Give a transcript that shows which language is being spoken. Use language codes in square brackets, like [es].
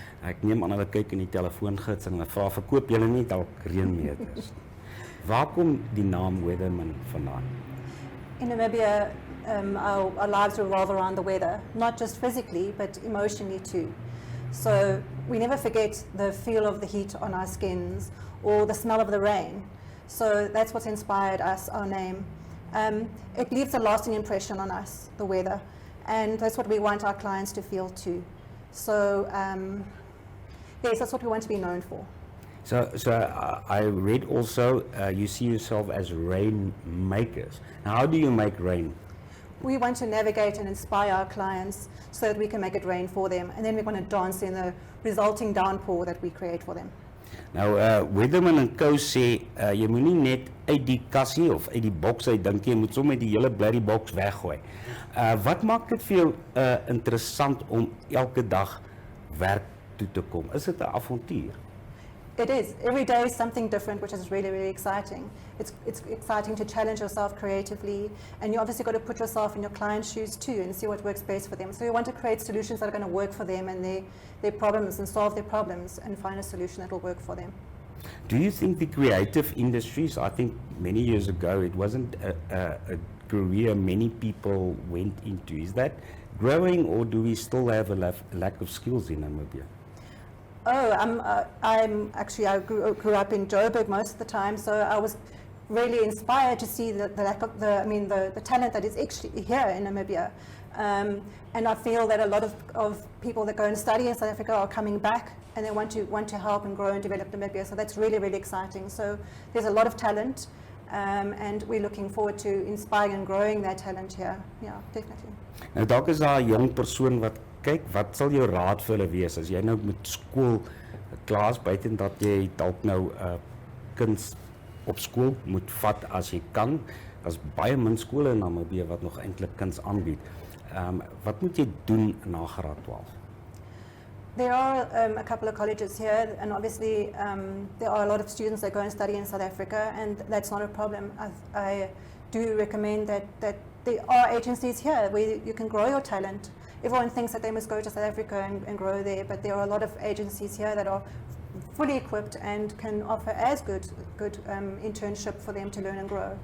[af] Ek neem aan hulle kyk in die telefoongids en hulle vra, verkoop julle nie dalk reënmeters? Waar kom die naam Weatherman vandaan? [en] In Namibia, our lives revolve around the weather, not just physically, but emotionally too. So we never forget the feel of the heat on our skins or the smell of the rain. So that's what's inspired us, our name. It leaves a lasting impression on us, the weather, and that's what we want our clients to feel too. So yes, that's what we want to be known for. So I read also you see yourself as rainmakers. Now, how do you make rain? We want to navigate and inspire our clients so that we can make it rain for them, and then we want to dance in the resulting downpour that we create for them. [af] Nou, Weatherman & Co sê, jy moet nie net uit die kassie of uit die boks uit dink, jy moet sommer die hele blerrie boks weggooi. Wat maak dit vir jou interessant om elke dag werk toe te kom? Is dit 'n avontuur? [en] It is. Every day is something different, which is really, really exciting. It's exciting to challenge yourself creatively, and you obviously got to put yourself in your client's shoes too and see what works best for them. So you want to create solutions that are going to work for them and their problems, and solve their problems and find a solution that will work for them. Do you think the creative industries, I think many years ago it wasn't a career many people went into, is that growing, or do we still have a lack of skills in Namibia? Oh, I'm actually, I grew up in Joburg most of the time, so I was really inspired to see the lack of the talent that is actually here in Namibia. And I feel that a lot of people that go and study in South Africa are coming back, and they want to help and grow and develop Namibia. So that's really, really exciting. So there's a lot of talent, and we're looking forward to inspiring and growing that talent here. Yeah, definitely. [af] Nou dalk is daar 'n jong persoon wat kyk, wat sal jou raad vir hulle wees as jy nou met skool klas buiten dat jy dalk nou kuns op skool moet vat as jy kan. Daar's baie min skole in Namibië wat nog eintlik kuns aanbied. Wat moet jy doen na graad 12? [en] There are a couple of colleges here, and obviously there are a lot of students that go and study in South Africa, and that's not a problem. I do recommend that there are agencies here where you can grow your talent. Everyone thinks that they must go to South Africa and grow there, but there are a lot of agencies here that are fully equipped and can offer as good internship for them to learn and grow.